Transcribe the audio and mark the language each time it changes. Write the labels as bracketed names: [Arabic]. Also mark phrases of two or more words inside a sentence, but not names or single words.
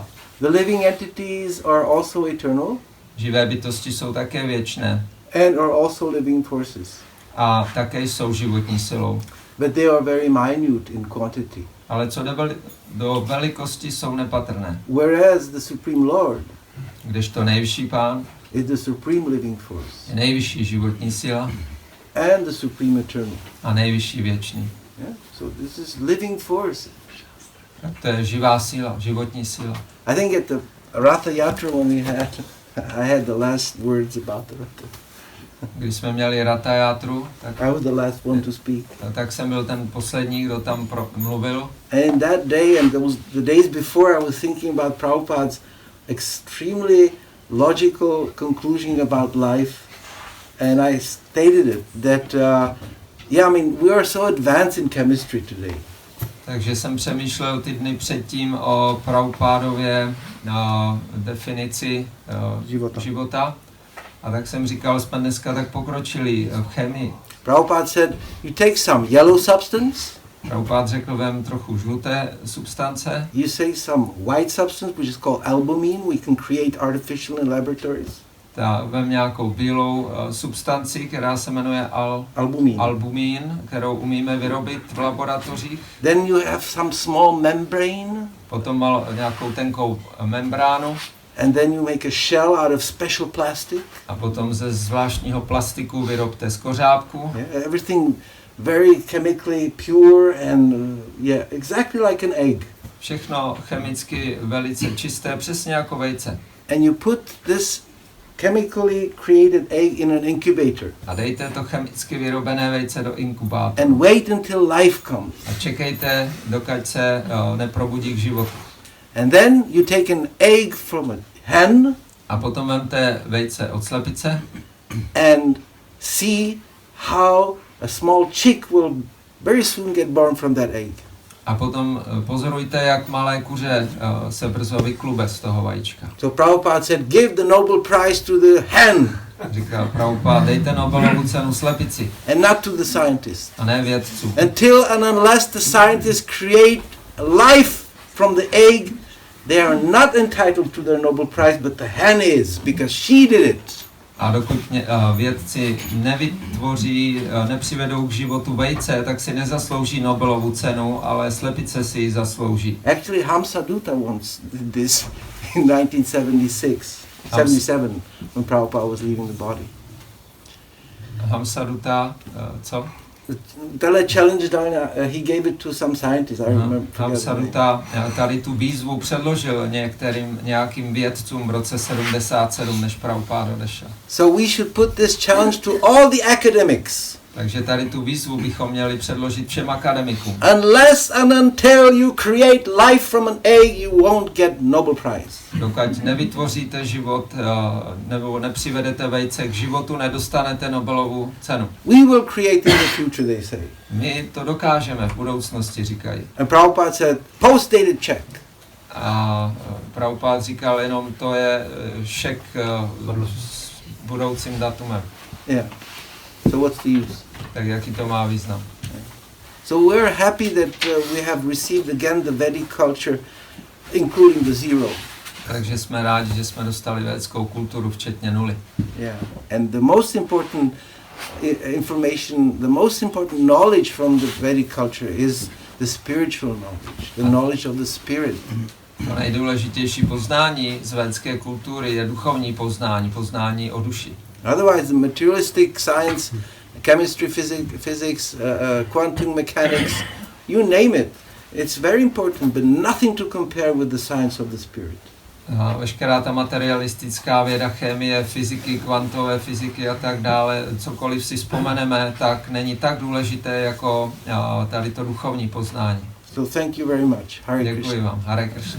[English] The living entities are also eternal. [Czech] Živé bytosti jsou také věčné. [English] And are also living forces. [Czech] A také jsou životní silou. [English] But they are very minute in quantity. [Czech] Ale co do velikosti jsou nepatrné. [English] Whereas the Supreme Lord [Czech] Kdežto nejvyšší Pán [English] is the supreme living force. [Czech] je nejvyšší životní síla [English] And the supreme eternal. [Czech] a nejvyšší věčný. [English] Yeah? So this is living force. [Czech] Tak to je živá síla, životní síla. [English] I think at the Ratha Yatra when we had, I had the last words about the Ratha. [Czech] Když jsme měli Ratha Yatru, [English] I was the last one to speak. [Czech] tak jsem byl ten poslední, kdo tam mluvil. [English] And in that day and the days before, I was thinking about Prabhupada's extremely logical conclusion about life. And I stated it that, we are so advanced in chemistry today. [Czech] Takže jsem přemýšlel ty dny předtím o Prabhupádově definici života. A tak jsem říkal, jsme dneska tak pokročili v chemii. [English] Prabhupada said, you take some yellow substance. [Czech] Prabhupada řekl, vem trochu žluté substance. [English] You say some white substance, which is called albumin. We can create artificial in laboratories. [Czech] Vem nějakou bílou substanci, která se jmenuje albumin, kterou umíme vyrobit v laboratořích. [English] Then you have some small membrane. [Czech] Potom mal nějakou tenkou membránu. [English] And then you make a shell out of special plastic. [Czech] A potom ze zvláštního plastiku vyrobte skořápku. [English] Yeah, everything very chemically pure and exactly like an egg. [Czech] Všechno chemicky velice čisté, přesně jako vejce. [English] And you put this chemically created egg in an incubator. [Czech] A dejte to chemicky vyrobené vejce do inkubátoru. [English] And wait until life comes. [Czech] A čekejte, dokud se neprobudí k životu. [English] And then you take an egg from a hen. [Czech] A potom vemte vejce od slepice. [English] And see how a small chick will very soon get born from that egg. [Czech] A potom pozorujte, jak malé kuře se brzo vyklube z toho vajíčka. [English] So Prabhupada said, give the Nobel Prize to the hen. [Czech] Říkal Prabhupada, dejte Nobelovu cenu slepici. [English] And not to the scientist. [Czech] A ne vědcům. [English] Until and unless the scientists create life from the egg, they are not entitled to their Nobel Prize, but the hen is, because she did it. [Czech] A dokud vědci nevytvoří, nepřivedou k životu vejce, tak si nezaslouží Nobelovu cenu, ale slepice si ji zaslouží. [English] Actually, Hamsadutta once did this in 1977, when Prabhupada was leaving the body. [Czech] Hamsadutta, co? [English] Tele challenge, he gave it to some scientists. I remember. [Czech] Hamsadutta tady tu výzvu předložil nějakým vědcům v roce 77, než Prabhupada odešel. [English] So we should put this challenge to all the academics. [Czech] Takže tady tu výzvu bychom měli předložit všem akademikům. [English] Unless and until you create life from an egg, you won't get Nobel Prize. [Czech] Dokud nevytvoříte život nebo nepřivedete vejce k životu, nedostanete Nobelovu cenu. [English] We will create in the future, they say. [Czech] My to dokážeme v budoucnosti, říkají. [English] And Prabhupada said, post-dated check. [Czech] A Prabhupada říkal, jenom to je šek s budoucím datumem. [English] Yeah. So what's the use? [Czech] Tak jaký to má význam? [English] So we're happy that we have received again the Vedic culture, including the zero. [Czech] Takže jsme rádi, že jsme dostali védskou kulturu, včetně nuly. [English] Yeah. And the most important information, the most important knowledge from the Vedic culture is the spiritual knowledge, the knowledge of the spirit. [Czech] To nejdůležitější poznání z védské kultury je duchovní poznání, poznání o duši. [English] Otherwise, the materialistic science, chemistry, physics, quantum mechanics, you name it. It's very important, but nothing to compare with the science of the spirit. [Czech] Veškerá ta materialistická věda, chemie, fyziky, kvantové fyziky a tak dále, cokoliv si vzpomeneme, tak není tak důležité jako tady to duchovní poznání. [English] So thank you very much. Hare [Czech] Děkuji [English] Krishna. [Czech] vám. [English] Hare Krishna.